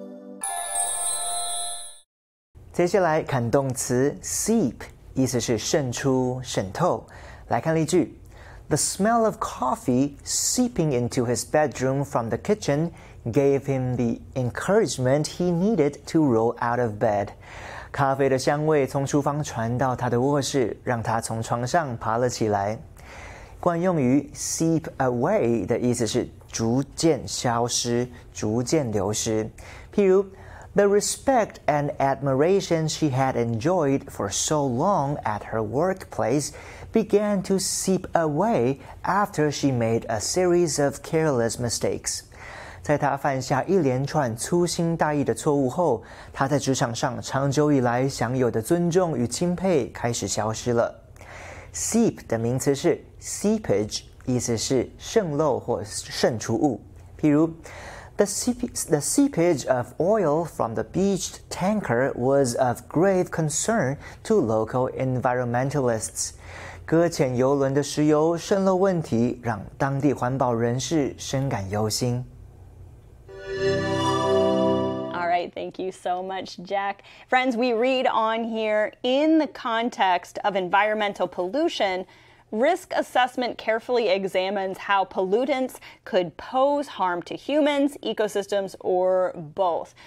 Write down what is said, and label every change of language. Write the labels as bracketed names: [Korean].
[Chinese] "接下来看动词 seep， 意思是渗出、渗透。来看例句。 [English] The smell of coffee seeping into his bedroom from the kitchen gave him the encouragement he needed to roll out of bed. [Chinese] 咖啡的香味从厨房传到他的卧室，让他从床上爬了起来。惯用语 seep away 的意思是逐渐消失、逐渐流失。譬如 [English] The respect and admiration she had enjoyed for so long at her workplace began to seep away after she made a series of careless mistakes. [Chinese] 在她犯下一连串粗心大意的错误后，她在职场上长久以来享有的尊重与钦佩开始消失了。 Seep 的名词是 seepage， 意思是渗漏或渗出物。譬如 [English] The seepage of oil from the beached tanker was of grave concern to local environmentalists. [Chinese] 搁浅油轮的石油渗漏问题让当地环保人士深感忧心。 [English] All right, thank you so much, Jack. Friends, we read on here, in the context of environmental pollution, risk assessment carefully examines how pollutants could pose harm to humans, ecosystems, or both.